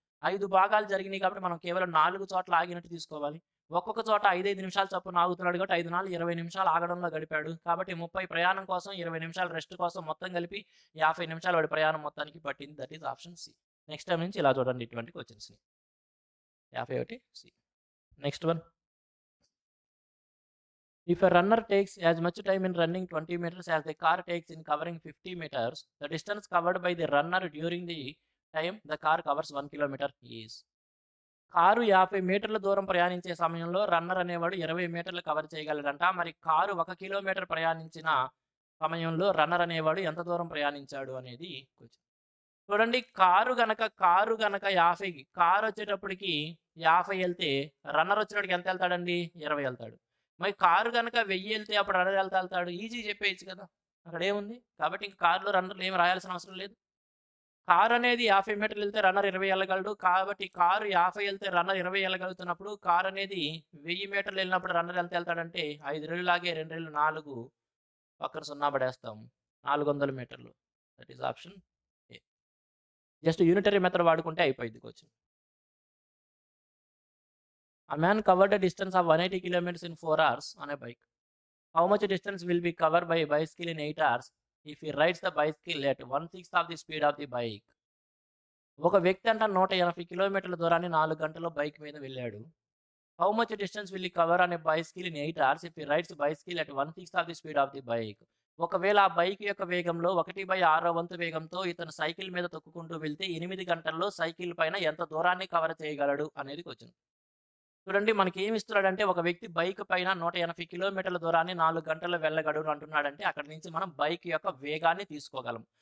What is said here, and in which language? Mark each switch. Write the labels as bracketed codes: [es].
[te] 5 భాగాలు జరిగినాయి కాబట్టి మనం కేవలం 4 చోట్ల ఆగినట్టు తీసుకోవాలి. ఒక్కొక్క చోట 5, 5 నిమిషాలు చొప్పున ఆగుతున్నాడు కాబట్టి 5, 4, 20 నిమిషాలు ఆగడంలో గడిపాడు. కాబట్టి 30 ప్రయాణం కోసం, 20 నిమిషాలు రెస్ట్ కోసం మొత్తం కలిపి 50 నిమిషాలు వాడి ప్రయాణం మొత్తానికి పట్టింది. [en] That is option C. [te] Next time నుంచి ఇలా చూడండి ఇటువంటి క్వెషన్స్‌ని. [en] 51 C. Next one. If a runner takes as much time in running 20 meters as the car takes in covering 50 meters, the distance covered by the runner during the time the car covers 1 kilometer is. [te] Car 50 మీటర్ల దూరం ప్రయాణించే సమయంలో runner అనేవాడు 20 మీటర్లు cover చేయగలడంట. మరి car 1 kilometre ప్రయాణించిన సమయంలో runner అనేవాడు ఎంత దూరం ప్రయాణించాడు అనేది క్వెషన్. చూడండి కారు గనక 50 కారు వచ్చేటప్పటికి 50 వెళ్తే రన్నర్ వచ్చేటప్పటికి ఎంత వెళ్తాడండి? 20 వెళ్తాడు. మరి కారు గనక 1000 వెళ్తే అప్పుడు రన్నర్ ఎంత వెళ్తాడు? ఈజీ చెప్పేయచ్చు కదా! అక్కడ ఏముంది? కాబట్టి ఇంక కారులో రన్నర్‌లు ఏమి రాయాల్సిన అవసరం లేదు. కారు అనేది 50 మీటర్లు వెళ్తే రన్నర్ 20 వెళ్ళగలడు. కాబట్టి కారు 50 వెళ్తే రన్నర్ 20 వెళ్ళగలుగుతున్నప్పుడు కారు అనేది 1000 మీటర్లు వెళ్ళినప్పుడు రన్నర్ ఎంత వెళ్తాడంటే 5 రెళ్ళు లాగే 2 రెళ్ళు 4 పక్కన 0 పడేస్తాం. 400 మీటర్లు. [en] That is option A. [te] Just unitary method వాడుకుంటే అయిపోయింది question. [en] A man covered a distance of 180 kilometers in 4 hours on a bike. How much distance will be covered by a bicycle in 8 hours if he rides the bicycle at 1/6 of the speed of the bike? [te] ఒక వ్యక్తి అంట 180 కిలోమీటర్ల దూరాన్ని 4 గంటల్లో bike మీద వెళ్ళాడు. [en] How much distance will he cover on a bicycle in 8 hours if he rides the bicycle at 1/6 of the speed of the bike? [te] ఒకవేళ ఆ బైక్ యొక్క వేగంలో 1/6 వంతు వేగంతో ఇతను సైకిల్ మీద తొక్కుకుంటూ వెళ్తే 8 గంటల్లో సైకిల్ పైన ఎంత దూరాన్ని కవర్ చేయగలడు అనేది క్వెషన్. చూడండి మనకి ఏమి ఇస్తున్నాడంటే ఒక వ్యక్తి బైక్ పైన 180 కిలోమీటర్ల దూరాన్ని 4 గంటల్లో వెళ్ళగలడు అంటున్నాడంటే అక్కడి నుంచి మనం బైక్ యొక్క వేగాన్ని తీసుకోగలం.